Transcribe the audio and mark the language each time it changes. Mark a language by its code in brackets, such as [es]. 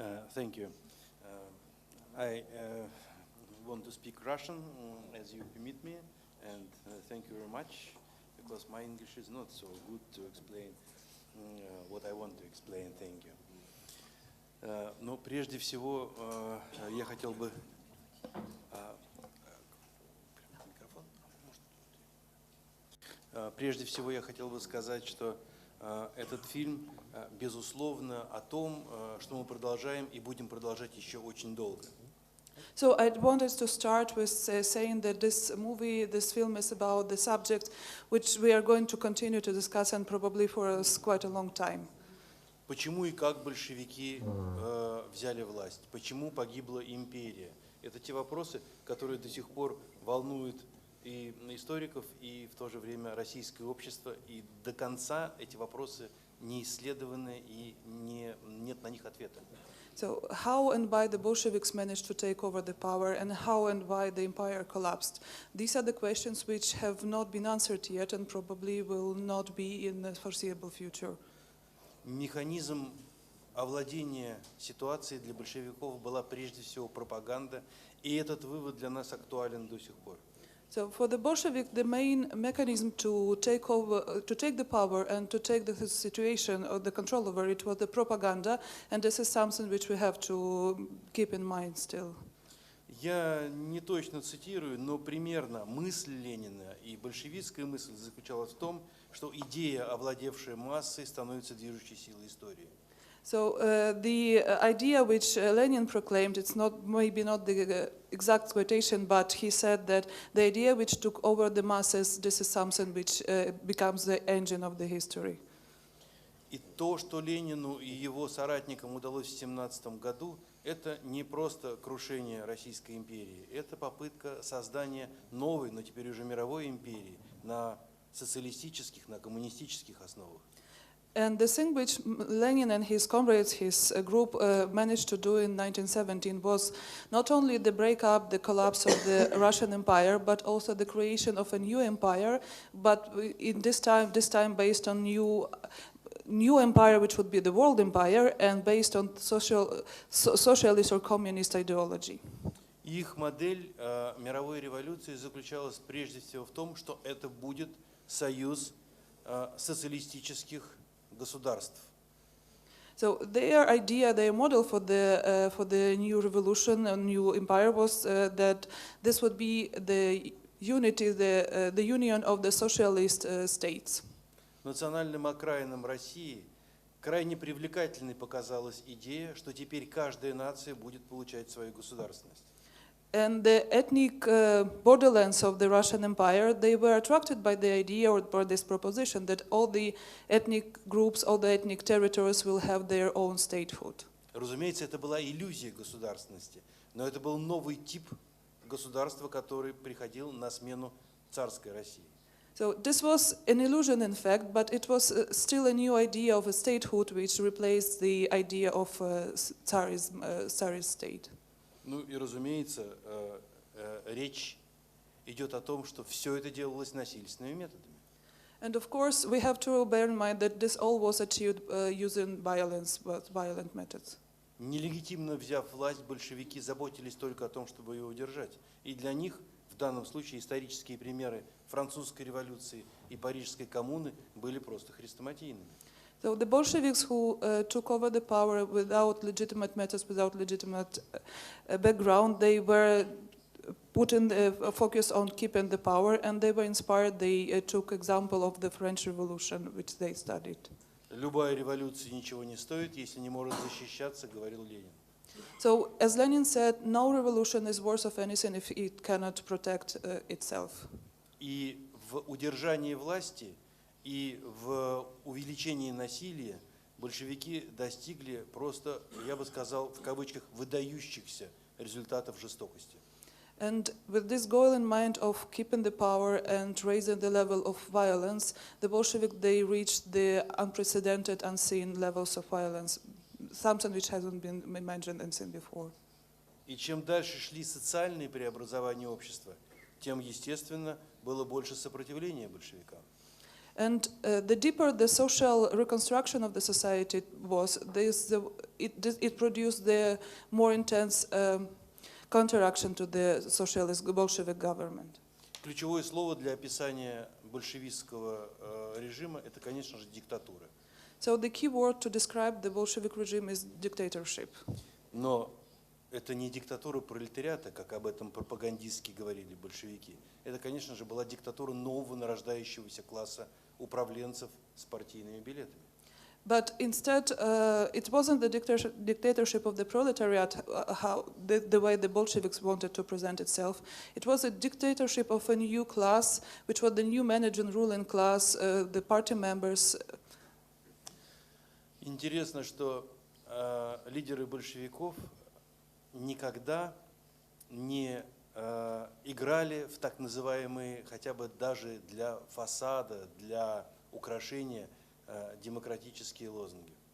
[en] Thank you. I want to speak Russian, as you permit me, and thank you very much, because my English is not so good to explain what I want to explain. Thank you. [ru] Но прежде всего я хотел бы Прежде всего я хотел бы сказать, что этот фильм, безусловно, о том, что мы продолжаем и будем продолжать еще очень долго. [en] So I wanted to start with saying that this movie, this film is about the subject which we are going to continue to discuss and probably for quite a long time. [ru] Почему и как большевики взяли власть? Почему погибла империя? Это те вопросы, которые до сих пор волнуют и историков, и в то же время российское общество. И до конца эти вопросы не исследованы и нет на них ответа. [en] So how and why the Bolsheviks managed to take over the power and how and why the empire collapsed? These are the questions which have not been answered yet and probably will not be in the foreseeable future. [ru] Механизм овладения ситуацией для большевиков была прежде всего пропаганда, и этот вывод для нас актуален до сих пор. [en] So for the Bolshevik, the main mechanism to take the power and to take the situation or the control over it was the propaganda, and this is something which we have to keep in mind still. [ru] Я не точно цитирую, но примерно мысль Ленина и большевистская мысль заключалась в том, что идея, овладевшая массой, становится движущей силой истории. [en] So the idea which Lenin proclaimed, it's not maybe not the exact quotation, but he said that the idea which took over the masses, this is something which becomes the engine of the history. [ru] И то, что Ленину и его соратникам удалось в 1917 году, это не просто крушение Российской империи, это попытка создания новой, но теперь уже мировой империи на социалистических, на коммунистических основах. [en] And the thing which Lenin and his comrades, his group, managed to do in 1917 was not only the breakup, the collapse of the Russian Empire, but also the creation of a new empire, but in this time based on new empire, which would be the world empire, and based on socialist or communist ideology. [ru] Их модель мировой революции заключалась прежде всего в том, что это будет союз социалистических государств. [en] So their idea, their model for the new revolution and new empire was that this would be the unity, the union of the socialist states. [ru] Национальным окраинам России крайне привлекательной показалась идея, что теперь каждая нация будет получать свою государственность. [en] And the ethnic borderlands of the Russian Empire, they were attracted by the idea or by this proposition that all the ethnic groups, all the ethnic territories will have their own statehood. [ru] Разумеется, это была иллюзия государственности, но это был новый тип государства, который приходил на смену царской России. [en] So this was an illusion, in fact, but it was still a new idea of a statehood which replaced the idea of Tsarist state. [ru] Ну и, разумеется, речь идет о том, что все это делалось насильственными методами. [en] And of course, we have to bear in mind that this all was achieved using violence, but violent methods. [ru] Нелегитимно взяв власть, большевики заботились только о том, чтобы ее удержать. И для них, в данном случае, исторические примеры французской революции и парижской коммуны были просто хрестоматийными. [en] So the Bolsheviks who took over the power without legitimate methods, without legitimate background, they were putting the focus on keeping the power, and they were inspired. They took example of the French Revolution, which they studied. [ru] Любая революция ничего не стоит, если не может защищаться, говорил Ленин. [en] So, as Lenin said, no revolution is worth of anything if it cannot protect itself. [ru] И в удержании власти и в увеличении насилия большевики достигли просто, я бы сказал, в кавычках, выдающихся результатов жестокости. [en] And with this goal in mind of keeping the power and raising the level of violence, the Bolsheviks, they reached the unprecedented, unseen levels of violence, something which hasn't been imagined and seen before. [ru] И чем дальше шли социальные преобразования общества, тем, естественно, было больше сопротивления большевикам. [en] And the deeper the social reconstruction of the society was, it produced the more intense counteraction to the socialist Bolshevik government. [ru] Ключевое слово для описания большевистского режима – это, конечно же, диктатура. [en] So the key word to describe the Bolshevik regime is dictatorship. [ru] Но это не диктатура пролетариата, как об этом пропагандистски говорили большевики. Это, конечно же, была диктатура нового нарождающегося класса управленцев с партийными билетами. [en] But instead, it wasn't the dictatorship of the proletariat, the way the Bolsheviks wanted to present itself. It was a dictatorship of a new class, which was the new managing ruling class, the party members. [ru] Интересно, что лидеры большевиков никогда не играли в так называемые, хотя бы даже для фасада, для украшения, демократические лозунги.